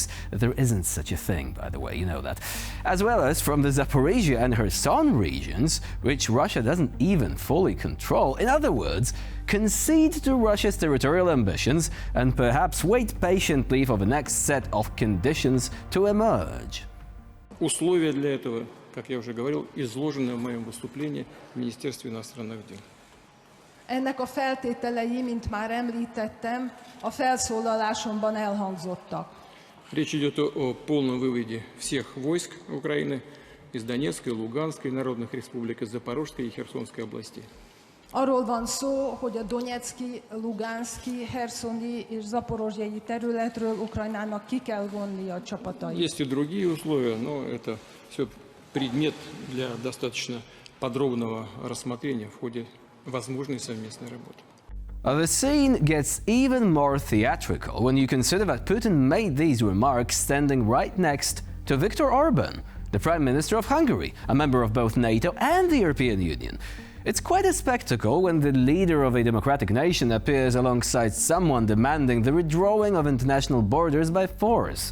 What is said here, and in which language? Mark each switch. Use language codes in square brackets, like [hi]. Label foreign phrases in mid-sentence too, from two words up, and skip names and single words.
[en] There isn't such a thing, by the way, you know that. As well as from the Zaporizhia and Kherson regions, which Russia doesn't even fully control. In other words, concede to Russia's territorial ambitions and perhaps wait patiently for the next set of conditions to emerge. [ru] Условия для этого, как я уже говорил, изложены в моем выступлении в Министерстве иностранных дел. [hu] Ennek a feltételei, mint már említettem, a felszólalásomban elhangzottak. [ru] Речь идет о полном выводе всех войск Украины из Донецкой, Луганской народных республик, из Запорожской и Херсонской областей. [hu] Arról van szó, hogy a Donetszki, Luganszki, Herszoni és Zaporozsjai területről Ukrajnának ki kell vonni a csapatait. [ru] Есть и другие условия, но это все предмет для достаточно подробного рассмотрения в ходе возможной совместной работы. [en] The scene gets even more theatrical when you consider that Putin made these remarks standing right next to Viktor Orban, the Prime Minister of Hungary, a member of both NATO and the European Union. It's quite a spectacle when the leader of a democratic nation appears alongside someone demanding the redrawing of international borders by force.